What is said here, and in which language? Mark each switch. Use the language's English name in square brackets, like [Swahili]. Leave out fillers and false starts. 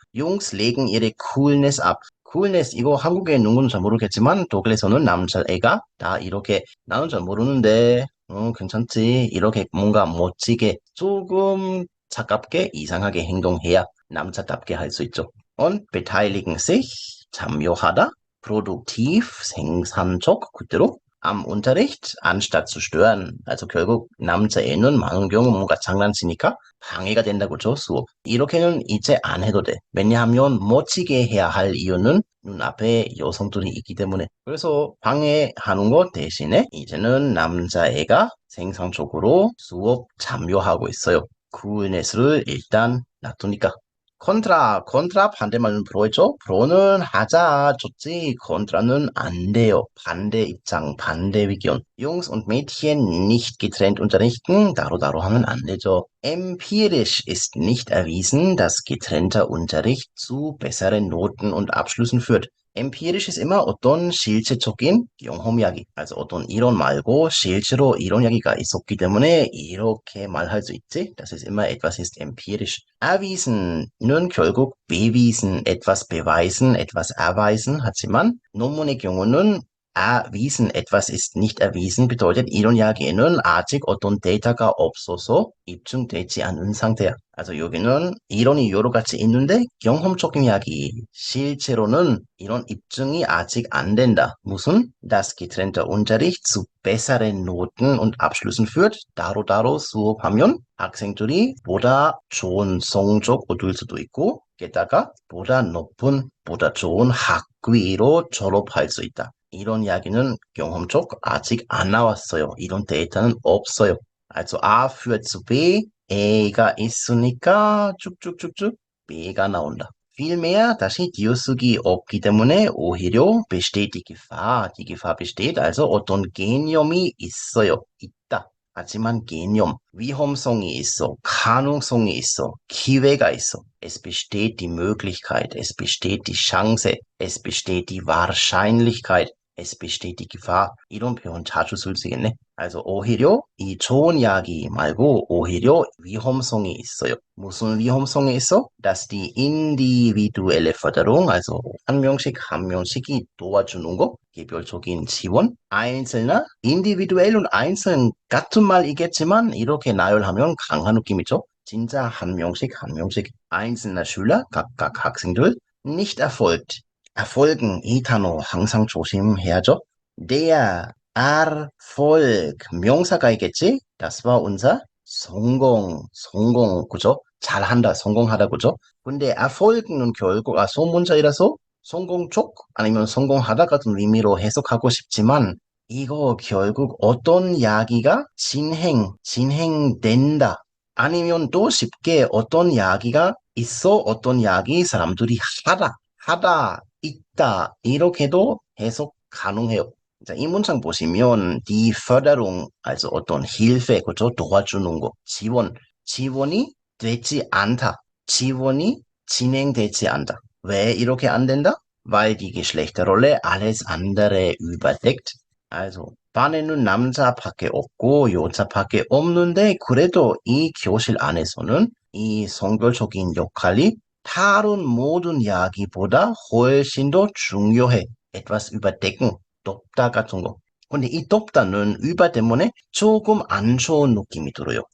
[German] Jungs legen ihre Coolness ab. [Korean] coolness, 이거 한국에 있는 건 잘 모르겠지만, 독일에서는 남자애가 다 이렇게, 나는 잘 모르는데, 괜찮지. 이렇게 뭔가 멋지게, 조금 차갑게, 이상하게 행동해야 남자답게 할 수 있죠. [German] und beteiligen sich, [Korean] 참여하다, [German] produktiv, [Korean] 생산적, 그대로, [German] am Unterricht, anstatt zu stören. [Korean] also 결국 남자애는 많은 경우 뭔가 장난치니까 방해가 된다고죠, 수업. 이렇게는 이제 안 해도 돼. 왜냐하면 멋지게 해야 할 이유는 눈앞에 여성들이 있기 때문에. 그래서 방해하는 것 대신에 이제는 남자애가 생산적으로 수업 참여하고 있어요. coolness를 일단 놔두니까. 컨트라 반대말은 프로였죠? 프로는 하자 좋지, 컨트라는 안 돼요. 반대 입장, 반대 의견. [German] Jungs und Mädchen nicht getrennt unterrichten, [Korean] 다로 하면 안 되죠. [German] Empirisch ist nicht erwiesen, dass getrennter Unterricht zu besseren Noten und Abschlüssen führt. empiirisch ist immer [Korean] 어떤 실체적인 경험 이야기. Also 어떤 이론 말고 실제로 이론 이야기가 있었기 때문에 이렇게 말할 수 있지. [German] Das ist immer etwas ist empirisch. Erwiesen은 결국 bewiesen, etwas beweisen, etwas erweisen. [Korean] 하지만 논문의 경우는 erwiesen, [German] etwas ist nicht erwiesen [Korean] bedeutet 이론 이야기에는 아직 어떤 데이터가 없어서 입증되지 않은 상태야. Also 여기는 이론이 여러 가지 있는데 경험적인 이야기, 실제로는 이런 입증이 아직 안 된다. 무슨? [German] Das getrennte Unterricht zu besseren Noten und Abschlüssen führt. [Korean] 따로따로 수업하면 학생들이 보다 좋은 성적 얻을 수도 있고 게다가 보다 좋은 학위로 졸업할 수 있다. 이런 이야기는 경험적 아직 안 나왔어요. 이런 데이터는 없어요. [German] Also A führt zu B, [Korean] A가 있으니까 쭉쭉쭉쭉 B가 나온다. vielmehr 다시 띄어쓰기 없기 때문에 오히려 [German] besteht die Gefahr besteht, [Korean] also 어떤 개념이 있어요. 있다. 하지만 개념, 위험성이 있어, 가능성이 있어, 기회가 있어. [German] Es besteht die Möglichkeit, es besteht die Chance, es besteht die Wahrscheinlichkeit, es besteht die Gefahr. [Korean] 이런 표현 자주 쓸 수 있겠네. Also 오히려 이 좋은 이야기 말고 오히려 위험성이 있어요. 무슨 위험성이 있어? [German] Dass die individuelle Förderung, [Korean] also 한 명씩이 도와주는 거, 개별적인 지원, einzelner, [German] individuell und einzeln [Korean] 같은 말이겠지만 이렇게 나열하면 강한 느낌이죠. 진짜 한 명씩 [German] einzelner Schüler, [Korean] 각각 학생들, [German] nicht erfolgt. [Korean] erfolgen, 이 단어 항상 조심해야죠. Der Erfolg, 명사가 있겠지? [German] Das war unser [Korean] 성공, 그죠? 잘한다, 성공하다, 그죠? 근데 erfolg는 결국, 소문자이라서 성공 쪽 아니면 성공하다 같은 의미로 해석하고 싶지만 이거 결국 어떤 이야기가 진행된다. 아니면 또 쉽게 어떤 이야기가 있어, 어떤 이야기 사람들이 하다, 있다, 이렇게도 해석 가능해요. 자, 이 문장 보시면 [German] die Förderung, [Korean] also 어떤 Hilfe, 그죠? 도와주는 거, 지원이 되지 않다. 지원이 진행되지 않다. 왜 이렇게 안 된다? [German] Weil die Geschlechterrolle alles andere überdeckt. [Korean] Also 반에는 남자밖에 없고 여자밖에 없는데 그래도 이 교실 안에서는 이 성별적인 역할이 다른 모든 이야기보다 훨씬 더 중요해. etwas überdecken, 덮다 같은 거. 근데 이 덮다는 über 때문에 조금 안 좋은 느낌이 들어요.